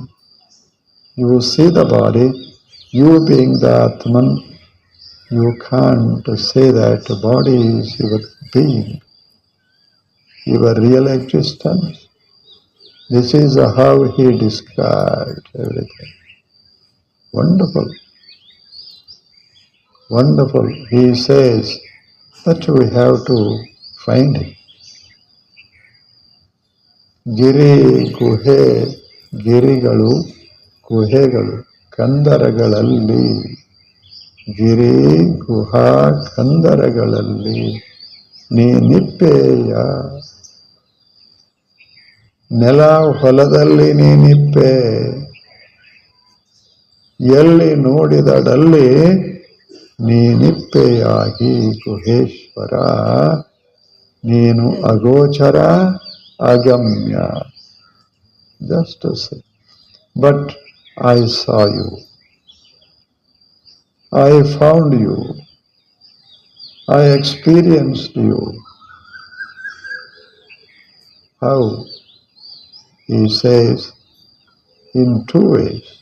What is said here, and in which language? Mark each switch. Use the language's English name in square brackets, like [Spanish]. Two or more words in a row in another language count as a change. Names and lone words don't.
[English] You see the body, you being the Atman, you can't say that the body is your being, your real existence. This is how he described everything. Wonderful. Wonderful. He says that we have to find him. [Kannada] ಗಿರಿ ಗುಹೆ, ಗಿರಿಗಳು, ಗುಹೆಗಳು, ಕಂದರಗಳಲ್ಲಿ. ಗಿರಿ ಗುಹಾ ಕಂದರಗಳಲ್ಲಿ. ನೀ ನಿಪ್ಪೆಯ. ನೆಲ ಹೊಲದಲ್ಲಿ ನೀನಿಪ್ಪೆ, ಎಲ್ಲಿ ನೋಡಿದಡಲ್ಲಿ ನೀನಿಪ್ಪೆಯಾಗಿ ಗುಹೇಶ್ವರ, ನೀನು ಅಗೋಚರ ಅಗಮ್ಯ. [English] Just to say, but I saw you, I found you, I experienced you. How? He says, in two ways.